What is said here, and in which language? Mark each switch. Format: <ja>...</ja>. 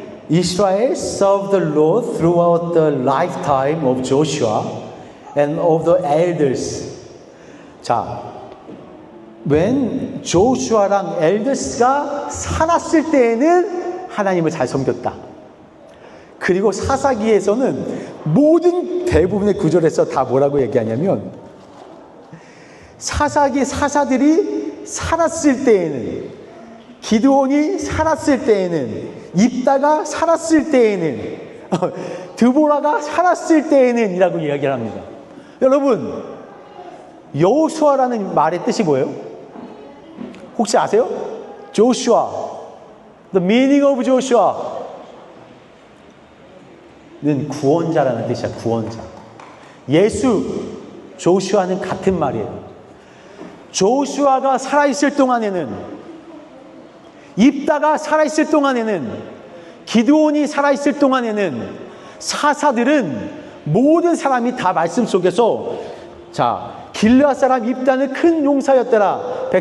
<en>Israel served the Lord throughout the lifetime of Joshua and of the elders.</en> <ko>자, when Joshua랑 elders가 살았을 때에는 하나님을 잘 섬겼다. 그리고 사사기에서는 모든 대부분의 구절에서 다 뭐라고 얘기하냐면, 사사들이 살았을 때에는, 기드온이 살았을 때에는, 입다가 살았을 때에는, 드보라가 살았을 때에는 이라고 이야기를 합니다. 여러분, 여호수아라는 말의 뜻이 뭐예요? 혹시 아세요? 조슈아.</ko> <en>The meaning of Joshua</en> <ko>는 구원자라는 뜻이야. 구원자. 예수, 조슈아는 같은 말이에요. 조슈아가 살아있을 동안에는, 입다가 살아있을 동안에는, 기드온이 살아있을 동안에는 사사들은 모든 사람이 다 말씀 속에서, 자, 길르앗 사람 입다는 큰 용사였더라.</ko>